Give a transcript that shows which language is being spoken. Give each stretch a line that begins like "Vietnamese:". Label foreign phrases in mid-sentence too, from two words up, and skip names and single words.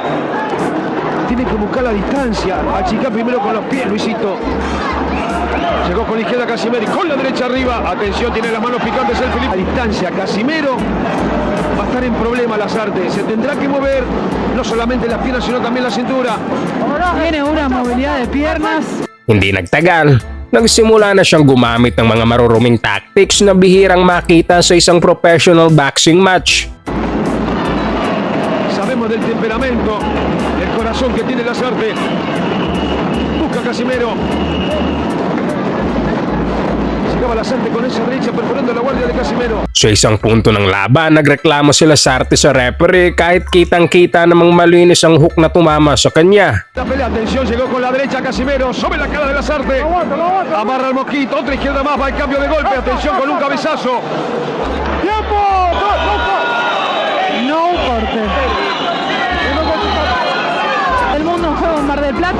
Spanish: Tiene que buscar la distancia. Achicar primero con los pies, Luisito. Llegó con la izquierda Casimero y con la derecha arriba. Atención, tiene las manos picantes el Felipe. A distancia, Casimero va a estar en problema Lasarte. Se tendrá que mover no solamente las piernas, sino también la cintura. tiene una movilidad de piernas.
Filipino: Hindi nagtagal, nagsimula na siyang gumamit ng mga maruruming tactics na bihirang makita sa isang
English: professional boxing match.
Spanish: Sabemos del temperamento, del corazón que tiene Lasarte. Busca Casimero. Llegaba Lasarte con esa derecha perforando la guardia de Casimero.
Filipino: Sa isang punto ng laban, nagreklamo si Lasarte sa referee kahit kitang-kita namang malinis ang hook na tumama sa kanya.
Spanish: La pelea, atención, llegó con la derecha Casimero sobre la cara de Lasarte. Amarra el mosquito, otra izquierda más, va el cambio de golpe. Atención con un cabezazo. ¡Tiempo! No corte. El mundo juega en Mar del Plata.